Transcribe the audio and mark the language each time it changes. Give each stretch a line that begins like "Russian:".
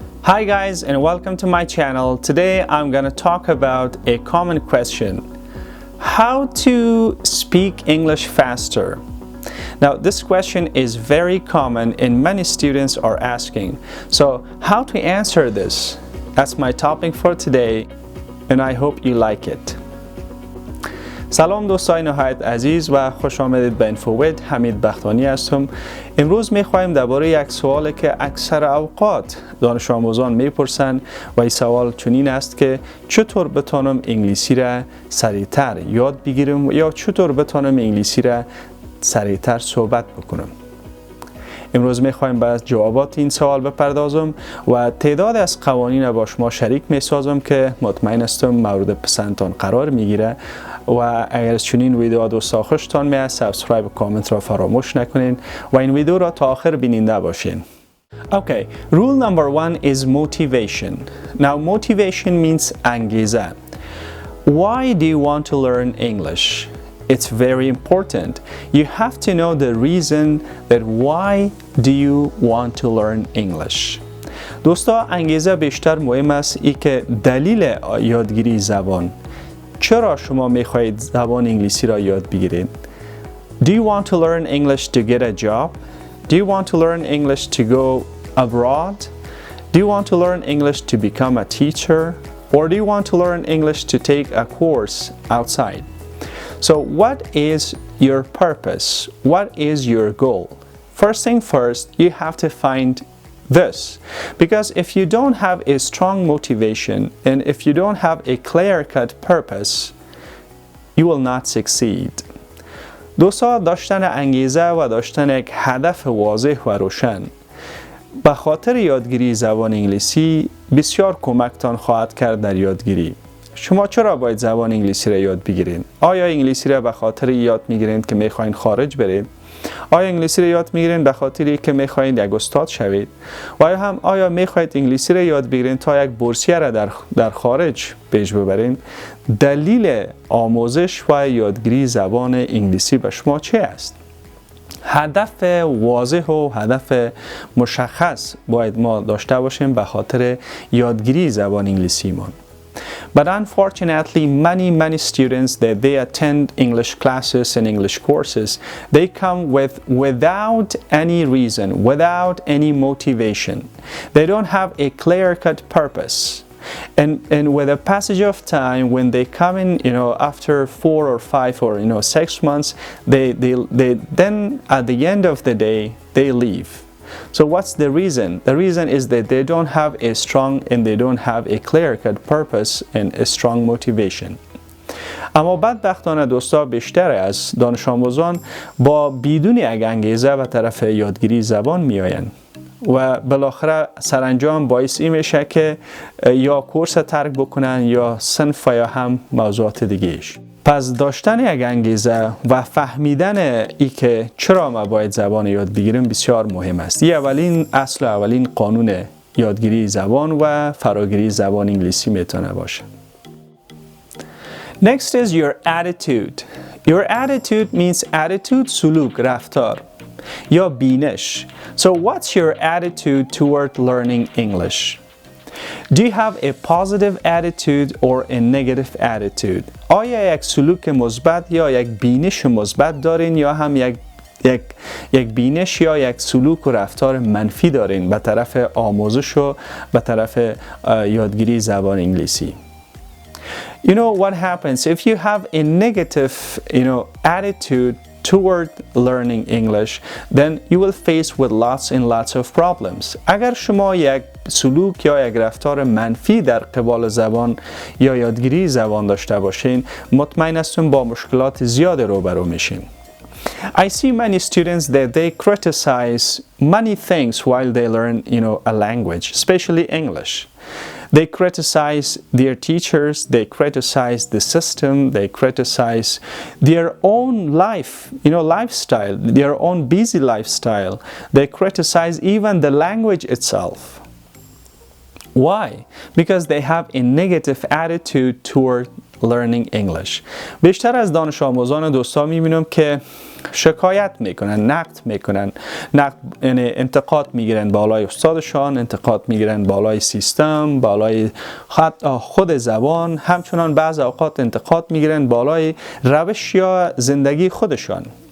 English: Hi guys, and welcome to my channel. Today I'm gonna talk about a common question. How to speak English faster? Now this question is very common and many students are asking. So how to answer this? That's my topic for today and I hope you like it.
Persian: سلام دوستای نهایت عزیز و خوش آمدید به اینفوید. حمید بختانی هستم. امروز میخوایم درباره یک سوالی که اکثر اوقات دانش آموزان میپرسند و این سوال چنین است که چطور بتانم انگلیسی را سریعتر یاد بگیرم یا چطور بتانم انگلیسی را سریعتر صحبت بکنم. امروز میخوایم به جوابات این سوال بپردازم و تعداد از قوانین با شما شریک میسازم که مطمئن هستم مورد پسندتان قرار میگیره و اگر چنین ویدیو دوستا خوشتان میاد سابسکرایب و کامنت را فراموش نکنین و این ویدیو را تا آخر بیننده باشین.
English: Okay, rule number one is motivation. Now motivation means انگیزه. Why do you want to learn English? It's very important. You have to know the reason that why do you want to learn English.
Persian: دوستا انگیزه بیشتر مهم است ای که دلیل یادگیری زبان. چرا شما میخواهید زبان انگلیسی را یاد بگیرید؟
English: Do you want to learn English to get a job? Do you want to learn English to go abroad? Do you want to learn English to become a teacher? Or do you want to learn English to take a course outside? So what is your purpose? What is your goal? First thing first, you have to find this. Because if you don't have a strong motivation and if you don't have a clear-cut purpose, you will not succeed.
Persian: دوستا داشتن انگیزه و داشتن یک هدف واضح و روشن به خاطر یادگیری زبان انگلیسی بسیار کمکتان خواهد کرد در یادگیری. شما چرا باید زبان انگلیسی را یاد بگیرید؟ آیا انگلیسی را به خاطر یاد میگیرید که میخواین خارج برید؟ آیا انگلیسی را یاد میگیرید به خاطری که میخواین یک استاد شوید؟ و آیا میخواید انگلیسی را یاد بگیرید تا یک بورسیه را در خارج پیش ببرید؟ دلیل آموزش و یادگیری زبان انگلیسی به شما چه است؟ هدف واضح و هدف مشخص باید ما داشته باشیم به خاطر یادگیری زبان انگلیسی ما.
English: But unfortunately, many students that they attend English classes and English courses, they come without any reason, without any motivation. They don't have a clear-cut purpose. And with a passage of time, when they come in, after 4 or 5 or 6 months, they then at the end of the day, they leave. So what's the reason? The reason is that they don't have a strong and they don't have a clear-cut purpose and a strong motivation.
Persian: اما بدبختانه دوستا بیشتر از دانش آموزان با بدون یک انگیزه و طرف یادگیری زبان میآیند و بالاخره سرانجام باعث این میشه که یا کورس ترک بکنن یا صنف یا هم موضوعات دیگه‌اش. پس داشتن یک انگیزه و فهمیدن ای که چرا ما باید زبان یاد بگیریم بسیار مهم است. این اولین اصل و اولین قانون یادگیری زبان و فراگیری زبان انگلیسی میتونه باشه.
English: Next is your attitude. Your attitude means attitude
Persian: سلوک رفتار یا بینش.
English: So what's your attitude toward learning English? Do you have a positive attitude or a negative attitude?
Persian: آیا یک سلوک مثبت یا یک بینش مثبت دارین یا هم یک بینش یا یک سلوک و رفتار منفی دارین به طرف آموزش و به طرف یادگیری زبان انگلیسی؟
English: You know what happens if you have a negative, attitude toward learning English, then you will face with lots and lots of problems.
Persian: اگر شما یک سلوک یا یک رفتار منفی در قبال زبان یا یادگیری زبان داشته باشین، مطمئن هستم با مشکلات زیاد روبرو میشین.
English: I see many students that they criticize many things while they learn, a language, especially English. They criticize their teachers, they criticize the system, they criticize their own life, lifestyle, their own busy lifestyle. They criticize even the language itself. Why? Because they have a negative attitude toward learning English.
Persian: بیشتر از دانش آموزان دوستا میبینم که شکایت میکنن، نقد میکنن، یعنی انتقاد میگیرن بالای استادشان، انتقاد میگیرن بالای سیستم، بالای خود زبان، همچنان بعض اوقات انتقاد میگیرن بالای روش یا زندگی خودشان.